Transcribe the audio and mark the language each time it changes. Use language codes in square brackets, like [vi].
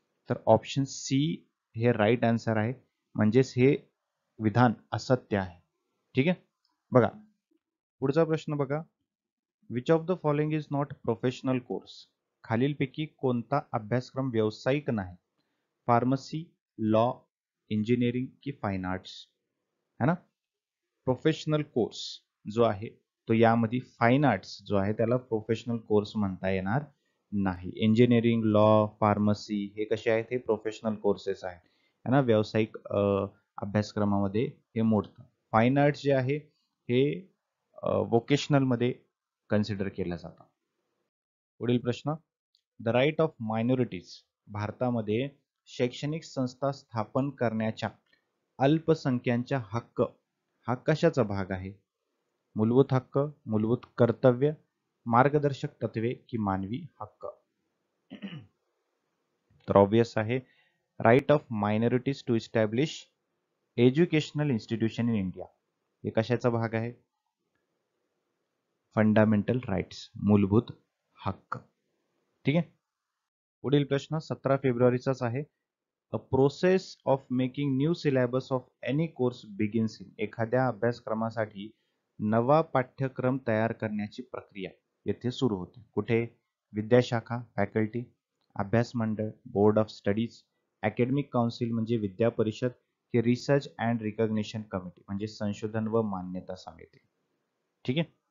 [mr] तर option C हे right answer आहे, म्हणजेच हे विधान असत्य आहे. ठीक आहे. बघा पुढचा प्रश्न बघा, [en] Which of the following is not professional course? [mr] खालीलपैकी कोणता अभ्यासक्रम व्यावसायिक नाही? फार्मसी, लॉ, इंजिनिअरिंग की फाईन आर्ट्स, है ना. प्रोफेशनल कोर्स जो आहे तो यामध्ये फाईन आर्ट्स जो आहे त्याला प्रोफेशनल कोर्स म्हणता येणार नाही. इंजिनिअरिंग, लॉ, फार्मसी हे कसे आहेत? हे प्रोफेशनल कोर्सेस आहेत, है ना, व्यावसायिक अभ्यासक्रमामध्ये हे मोडतं. फाईन आर्ट्स जे आहे हे वोकेशनल मध्ये कन्सिडर केलं जातं. पुढील प्रश्न, [en] the right of minorities भारतामध्ये [mr] शैक्षणिक संस्था स्थापन करण्याच्या अल्पसंख्याकांचा हक्क हा कशाचा भाग आहे? मूलभूत हक्क, मूलभूत कर्तव्य, मार्गदर्शक तत्वे की मानवी हक्क? [en] तर ऑब्वियस आहे right of minorities to establish educational institution in India. [mr] हे कशाचा भाग आहे? फंडामेंटल राईट्स, मूलभूत हक्क. ठीक आहे. पुढील प्रश्न 17 फेब्रुवारीचाच आहे. [en] A process of making new syllabus of any course begins in. [mr] एखाद्या अभ्यासक्रमासाठी नवा पाठ्यक्रम तयार करण्याची प्रक्रिया येथे सुरू होते. कुठे? विद्याशाखा, फॅकल्टी, अभ्यास मंडळ, board of studies, academic council म्हणजे विद्या परिषद, की रिसर्च अँड रिकॉग्निशन कमिटी म्हणजे संशोधन व मान्यता समिती. ठीक आहे.